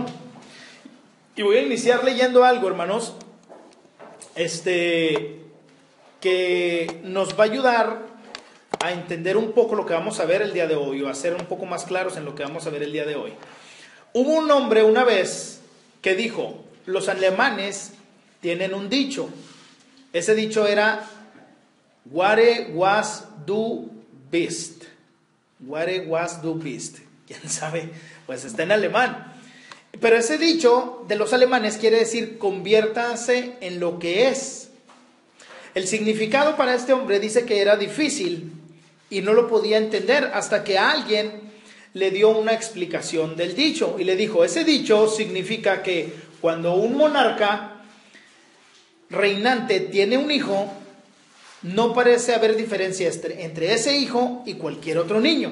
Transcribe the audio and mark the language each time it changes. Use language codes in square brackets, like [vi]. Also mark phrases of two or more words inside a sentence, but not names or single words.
[es] Y voy a iniciar leyendo algo, hermanos, que nos va a ayudar a entender un poco lo que vamos a ver el día de hoy, o a ser un poco más claros en lo que vamos a ver el día de hoy. Hubo un hombre una vez que dijo: los alemanes tienen un dicho. Ese dicho era: [de] Ware was du bist. Ware was du bist. [es] ¿Quién sabe? Pues está en alemán. Pero ese dicho de los alemanes quiere decir: conviértase en lo que es. El significado para este hombre dice que era difícil y no lo podía entender hasta que alguien le dio una explicación del dicho y le dijo: ese dicho significa que cuando un monarca reinante tiene un hijo, no parece haber diferencia entre ese hijo y cualquier otro niño.